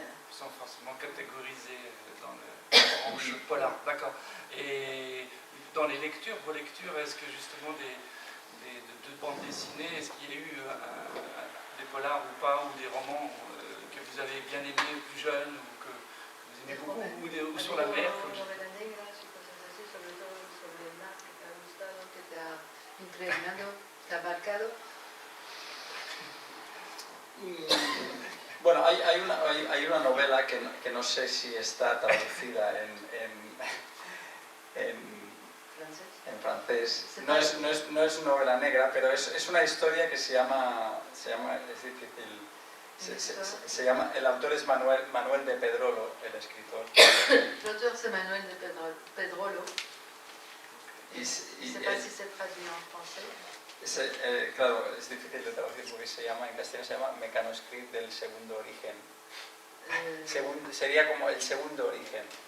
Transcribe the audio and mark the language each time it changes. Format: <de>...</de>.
<fr>Sans forcément catégoriser dans le branche polar. D'accord. Et dans les lectures, vos lectures, est-ce que justement de bandes dessinées, est-ce qu'il y a eu des polars ou pas, ou des romans que vous avez bien aimés plus jeunes, ou que vous aimez beaucoup, ou sur la mer</fr> <es>Novela negra, cosas así, sobre todo sobre el mar, que te ha gustado, que te ha impregnado, te ha marcado. Bueno, hay una novela que no sé si está traducida en francés. No es novela negra, pero es una historia que se llama es difícil. Se llama, el autor es Manuel de Pedrolo, el escritor.</es> <fr>L'auteur c'est Manuel de Pedrolo. Je ne sais pas si c'est traduit en français.</fr> <es>Claro, es difícil de traducir porque en castellano se llama Mecanoscript del segundo origen. Sería como el segundo origen.</es>